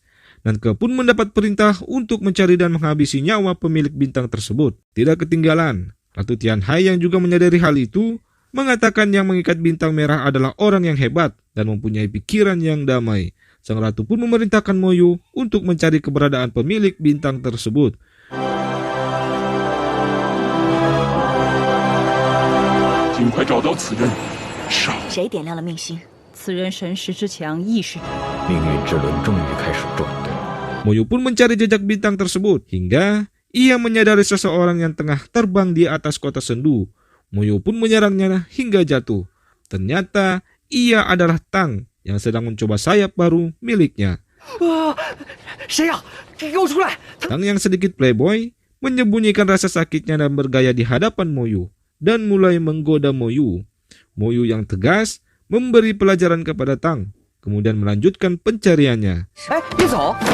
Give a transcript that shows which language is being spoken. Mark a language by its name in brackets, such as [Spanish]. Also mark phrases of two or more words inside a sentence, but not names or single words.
[Indonesian] Nanke pun mendapat perintah untuk mencari dan menghabisi nyawa pemilik bintang tersebut. Tidak ketinggalan, Ratu Tianhai yang juga menyadari hal itu mengatakan yang mengikat bintang merah adalah orang yang hebat dan mempunyai pikiran yang damai. Sang ratu pun memerintahkan Moyu untuk mencari keberadaan pemilik bintang tersebut. [Chinese] 尽快找到此人，杀！谁点亮了命星？此人神识之强，意识。命运之轮终于开始转动。 [Indonesian] Moyu pun mencari jejak bintang tersebut hingga ia menyadari seseorang yang tengah terbang di atas kota sendu. Moyu pun menyerangnya hingga jatuh. Ternyata ia adalah Tang yang sedang mencoba sayap baru miliknya. [Chinese] 谁呀？给我出来！ [Indonesian] Tang yang sedikit playboy menyembunyikan rasa sakitnya dan bergaya di hadapan Moyu dan mulai menggoda Moyu. Moyu yang tegas memberi pelajaran kepada Tang, kemudian melanjutkan pencariannya. [Chinese] 哎，别走！